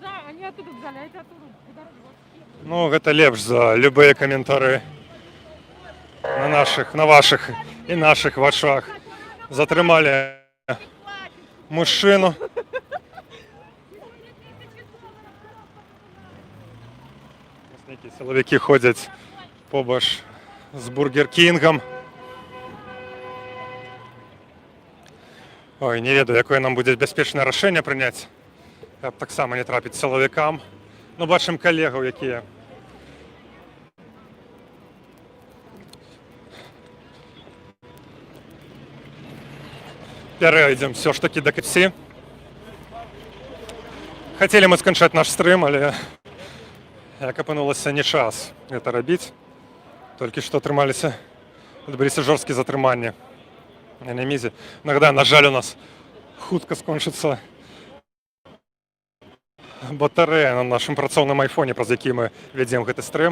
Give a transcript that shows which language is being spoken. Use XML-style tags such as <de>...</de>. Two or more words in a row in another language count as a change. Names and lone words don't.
<ru>Они оттуда взяли, а это оттуда.</ru> <be>Ну, гэта лепш за любыя каментары на ваших і наших вачах. Затрымалі мужчыну. Нейкія сілавікі ходзяць побач з Бургер Кінгам. Ой, не ведаю, якое нам будзе бяспечнае рашэнне прыняць. Каб таксама не трапіць сілавікам. Ну, бачым калегаў, якія</be> <ru>перейдем все ж таки</ru> <be>до KFC. Хотели мы скончаць наш стрым, але як апынулася не час гэта рабіць. Толькі што атрымаліся, адбыліся жорсткія затрыманні на Нямізе. Нагадаю, на жаль, у нас хутка скончыцца батарэя на нашым працоўным айфоне, праз які мы вядзем гэты стрым.</be>